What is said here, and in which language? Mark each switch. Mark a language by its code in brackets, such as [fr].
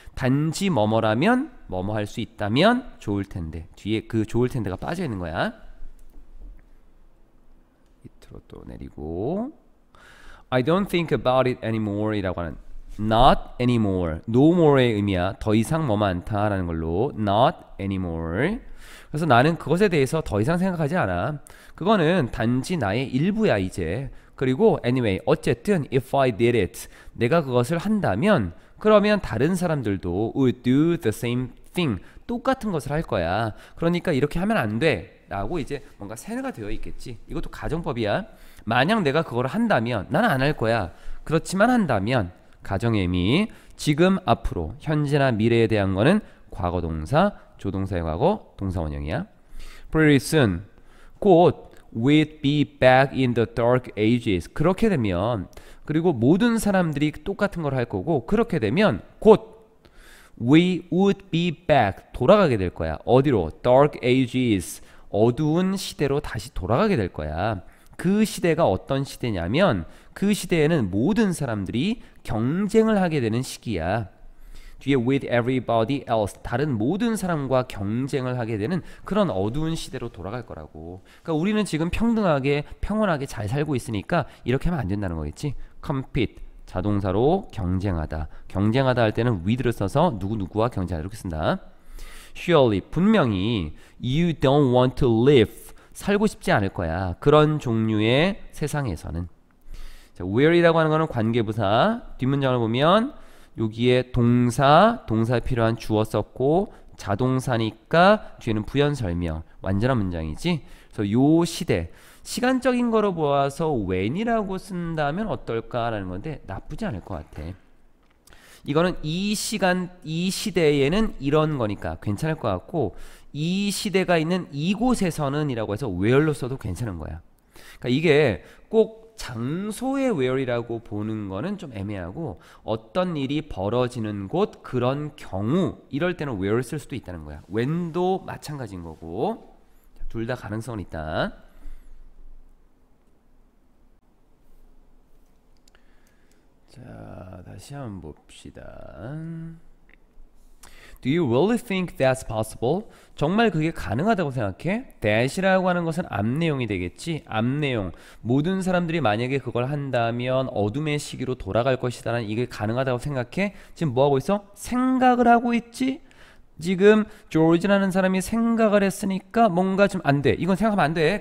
[ko] 단지 뭐뭐라면 뭐뭐 할 수 있다면 좋을 텐데 뒤에 그 좋을 텐데가 빠져 있는 거야. 밑으로 또 내리고 [en] I don't think about it anymore [ko] 이라고 하는 [en] not anymore, no more의 의미야. [ko] 더 이상 뭐만 않다라는 걸로 not anymore. 그래서 나는 그것에 대해서 더 이상 생각하지 않아. 그거는 단지 나의 일부야 이제. 그리고 anyway, 어쨌든 [en] if I did it, [ko] 내가 그것을 한다면 그러면 다른 사람들도 [en] would do the same thing, [ko] 똑같은 것을 할 거야. 그러니까 이렇게 하면 안 돼 라고 이제 뭔가 세뇌가 되어 있겠지. 이것도 가정법이야. 만약 내가 그걸 한다면 나는 안 할 거야. 그렇지만 한다면 가정의 의미, 지금, 앞으로, 현재나 미래에 대한 거는 과거동사, 조동사의 과거, 동사원형이야. [en] Pretty soon, [ko] 곧 [en] we'd be back in the dark ages. [ko] 그렇게 되면, 그리고 모든 사람들이 똑같은 걸 할 거고, 그렇게 되면 곧 [en] we would be back, [ko] 돌아가게 될 거야. 어디로? dark ages, 어두운 시대로 다시 돌아가게 될 거야. 그 시대가 어떤 시대냐면 그 시대에는 모든 사람들이 경쟁을 하게 되는 시기야. 뒤에 [en] with everybody else, [ko] 다른 모든 사람과 경쟁을 하게 되는 그런 어두운 시대로 돌아갈 거라고. 그러니까 우리는 지금 평등하게 평온하게 잘 살고 있으니까 이렇게 하면 안 된다는 거겠지. compete, 자동사로 경쟁하다. 경쟁하다 할 때는 with를 써서 누구누구와 경쟁하다 이렇게 쓴다. surely, 분명히 [en] you don't want to live, [ko] 살고 싶지 않을 거야. 그런 종류의 세상에서는. 자, where이라고 하는 거는 관계부사. 뒷문장을 보면 여기에 동사에 필요한 주어 썼고 자동사니까 뒤에는 부연 설명. 완전한 문장이지. 그래서 요 시대, 시간적인 거로 보아서 when이라고 쓴다면 어떨까라는 건데 나쁘지 않을 것 같아. 이거는 이 시간, 이 시대에는 이런 거니까 괜찮을 것 같고 이 시대가 있는 이곳에서는 이라고 해서 where로 써도 괜찮은 거야. 그러니까 이게 꼭 장소의 where이라고 보는 거는 좀 애매하고 어떤 일이 벌어지는 곳, 그런 경우 이럴 때는 where를 쓸 수도 있다는 거야. when도 마찬가지인 거고 둘 다 가능성은 있다. 자, 다시 한번 봅시다. [en] Do you really think that's possible? [ko] 정말 그게 가능하다고 생각해? that이라고 하는 것은 앞내용이 되겠지. 앞내용. 모든 사람들이 만약에 그걸 한다면 어둠의 시기로 돌아갈 것이다라는 이게 가능하다고 생각해? 지금 뭐하고 있어? 생각을 하고 있지? 지금 조지라는 사람이 생각을 했으니까 뭔가 좀 안 돼. 이건 생각하면 안 돼.